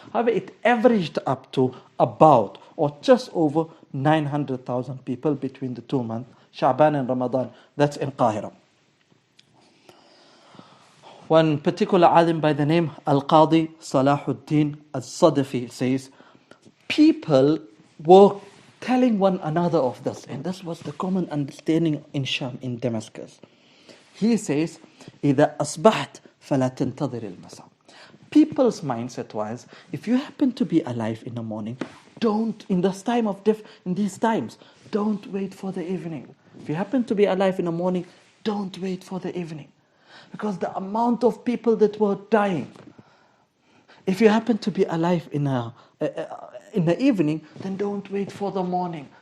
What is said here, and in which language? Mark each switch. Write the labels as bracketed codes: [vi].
[en] However, it averaged up to about or just over 900,000 people between the 2 months, Sha'ban and Ramadan. That's in Qahira. One particular alim by the name Al-Qadi Salahuddin Al-Sadafi says, people were telling one another of this, and this was the common understanding in Sham, in Damascus. He says, [ar] إِذَا أَصْبَحْتَ فَلَا تَنْتَظِرِ الْمَسَاء. [en] People's mindset was, if you happen to be alive in the morning, don't, in these times, don't wait for the evening. If you happen to be alive in the morning, don't wait for the evening. Because the amount of people that were dying, if you happen to be alive in the evening, then don't wait for the morning.